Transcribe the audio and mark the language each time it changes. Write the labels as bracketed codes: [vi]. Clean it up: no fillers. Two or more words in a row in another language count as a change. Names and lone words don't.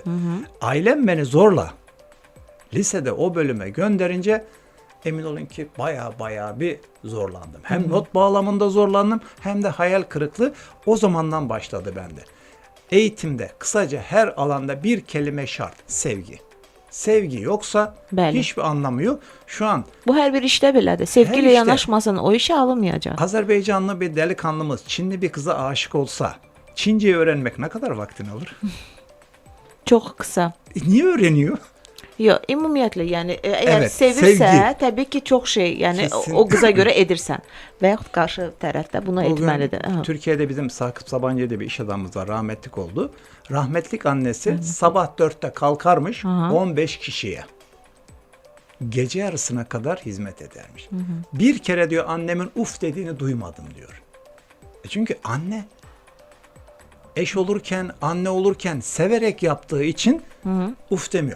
[tr] Ailem beni zorla lisede o bölüme gönderince emin olun ki baya bir zorlandım. Hem not bağlamında zorlandım hem de hayal kırıklığı o zamandan başladı bende. Eğitimde kısaca her alanda bir kelime şart: sevgi. Sevgi yoksa hiçbir anlamı yok. Şu an [az] bu hər bir işdə belədir. Sevgi ilə işte. yanaşmasan o işə alınmayacaq. [tr] Azerbaycanlı bir delikanlımız Çinli bir kıza aşık olsa Çince'yi öğrenmek ne kadar vaktini alır? [az] Çox qısa. [tr] Niye öğreniyor? [az] Yox, ümumiyyətlə, yəni əgər Evet, sevirsə, sevgi. təbii ki, çox şey, yəni Kesin. o qıza görə edirsən və yaxud qarşı tərəfdə bunu etməlidir. [tr] Bugün Türkiye'de bizim Sakıp Sabancı diye bir iş adamımız var, rahmetlik oldu. Rahmetlik annesi sabah 4'te kalkarmış 15 kişiye. Gece yarısına kadar hizmet edermiş. Bir kere diyor annemin uf dediğini duymadım diyor. Çünkü anne eş olurken, anne olurken severek yaptığı için uf demiyor.